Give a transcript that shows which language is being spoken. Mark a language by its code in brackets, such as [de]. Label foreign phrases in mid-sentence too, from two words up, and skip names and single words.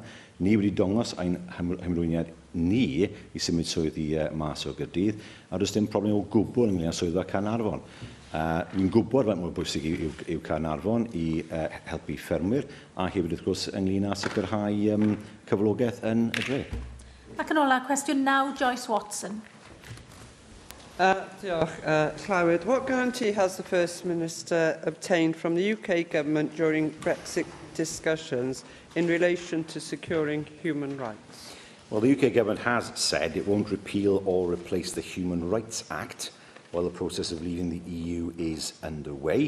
[cy] Ni wedi dongos ein hymrwyniad ni i symud swyddi mas o Gaerdydd, a does dim problem o gwbl ynglyn â swyddfa Caernarfon. Ni'n gwybod faint mor bwysig yw Caernarfon i helpu ffermwyr, a hefyd wrth gwrs ynglyn â sicrhau cyflogaeth yn y dre. Ac yn ola, cwestiwn 9, Joyce Watson. Diolch. Llywydd, [en] what guarantee has the First Minister obtained from the UK Government during Brexit discussions in relation to securing human rights? Well, the UK Government has said it won't repeal or replace the Human Rights Act while the process of leaving the EU is underway.